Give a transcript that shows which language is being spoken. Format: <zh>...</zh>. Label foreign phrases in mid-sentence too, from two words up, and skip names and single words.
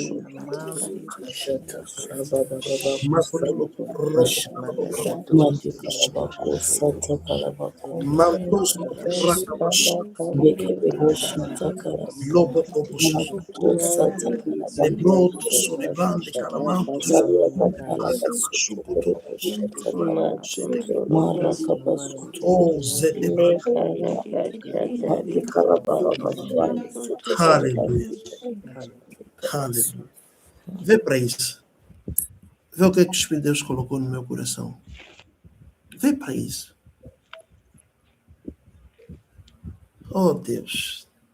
<pt>Makolo Mantos Rakabash Lobo Kobush Lebro Solibandi Calamantos Sukuto Oh Zedebra. Hallelujah. Hallelujah. Vê para isso. Vê o que é que o Espírito de Deus colocou no meu coração. Vê para isso. Oh Deus.</pt>